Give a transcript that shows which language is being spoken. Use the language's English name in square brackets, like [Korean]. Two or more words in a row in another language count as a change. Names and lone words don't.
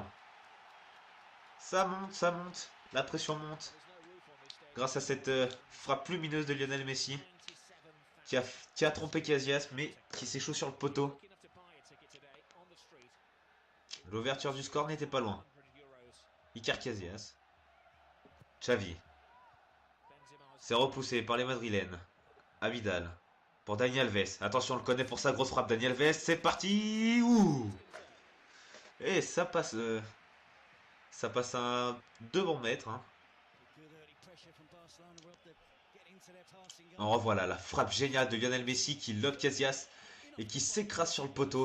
[French] Ça monte, ça monte. La pression monte. Grâce à cette frappe lumineuse de Lionel Messi. Qui a trompé Casillas, mais qui s'échoue sur le poteau. L'ouverture du score n'était pas loin. Iker Casillas. Xavi. C'est repoussé par les Madrilènes. Abidal. Pour Dani Alves. Attention, on le connaît pour sa grosse frappe. Dani Alves, c'est parti. Ouh. Et ça passe... ça passe à 2 bons mètres. Hein. En revoilà la frappe géniale de Lionel Messi qui lobe Casillas et qui s'écrase sur le poteau.